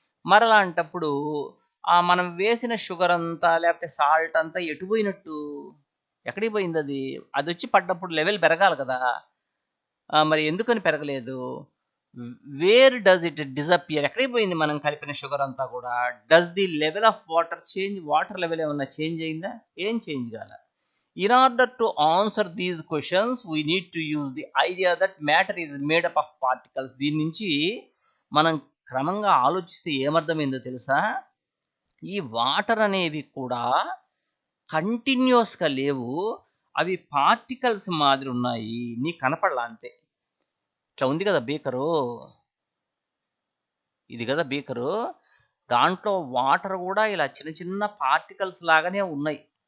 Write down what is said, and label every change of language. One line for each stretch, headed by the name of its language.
Telugu: మరలాంటప్పుడు మనం వేసిన షుగర్ అంతా లేకపోతే సాల్ట్ అంతా ఎటు పోయినట్టు, ఎక్కడికి పోయింది అది? అది వచ్చి పడ్డప్పుడు లెవెల్ పెరగాలి కదా, మరి ఎందుకని పెరగలేదు?
English: Where does it disappear?
Telugu: ఎక్కడికి పోయింది మనం కలిపిన షుగర్ అంతా కూడా?
English: Does the level of water change?
Telugu: Water level ఏమన్నా చేంజ్ అయిందా? ఏం చేంజ్ కాల.
English: In order to answer these questions, we need to use the idea that matter is made up of particles.
Telugu: దీని నుంచి మనం క్రమంగా ఆలోచిస్తే ఏమర్థమైందో తెలుసా? ఈ వాటర్ అనేవి కూడా కంటిన్యూస్గా లేవు, అవి పార్టికల్స్ మాదిరి ఉన్నాయి. నీకు కనపడలా అంతే. ఇట్లా ఉంది కదా బీకరు, ఇది కదా బీకరు, దాంట్లో వాటర్ కూడా ఇలా చిన్న చిన్న పార్టికల్స్ లాగానే ఉన్నాయి.